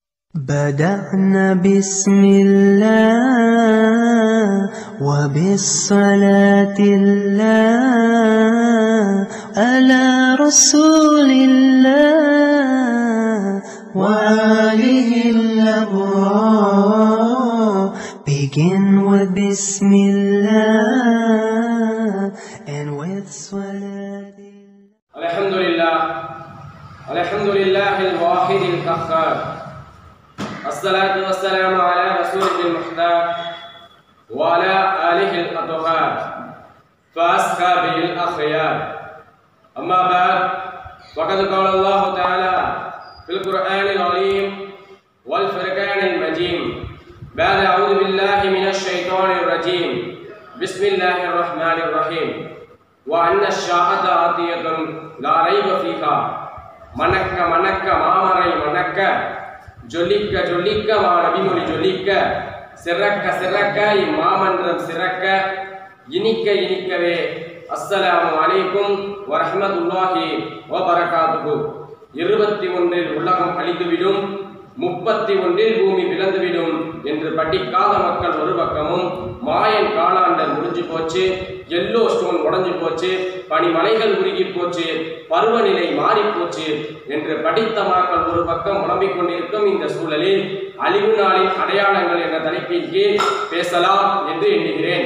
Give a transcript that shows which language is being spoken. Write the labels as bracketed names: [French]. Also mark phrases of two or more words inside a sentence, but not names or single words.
[Arabic] بدأنا بسم الله وبالصلاة الله على رسول الله وآله الأبرار. [English] Begin with Bismillah and with Salat. [Arabic] الحمد لله الواحد القهار. الصلاة والسلام على رسوله المختار وعلى آله الأطهار فأصحابه الأخيار. أما بعد فقد قال الله تعالى في القرآن العظيم والفرقان المجيد بعد أعوذ بالله من الشيطان الرجيم بسم الله الرحمن الرحيم وأن الساعة آتية لا ريب فيها منك [Tamil] மாமரை மணக்க ஜொலிக்க ஜொலிக்க நபிமொழி ஜொலிக்க சிறக்க சிறக்க இம்மாமன்றம் சிறக்க இனிக்க இனிக்கவே. [Arabic] السلام عليكم ورحمة الله وبركاته. [Tamil] 21 உலகம் அழிந்துவிடும், 31 பூமி விளந்துவிடும் என்று படிக்காத மக்கள் ஒரு பக்கமும், [English] Mayan calendar [Tamil] முடிஞ்சு போச்சு, எல்லோ ஸ்டோன் உடஞ்சு போச்சு, பனிமலைகள் உருகி போச்சு, பருவநிலை மாறி போச்சு என்று படித்த மக்கள் ஒரு பக்கம் புலம்பிக் கொண்டிருக்கும் இந்த சூழலில் அழிவு நாளின் அடையாளங்கள் என்ற தலைப்பின் கீழ் பேசலாம் என்று எண்ணுகிறேன்.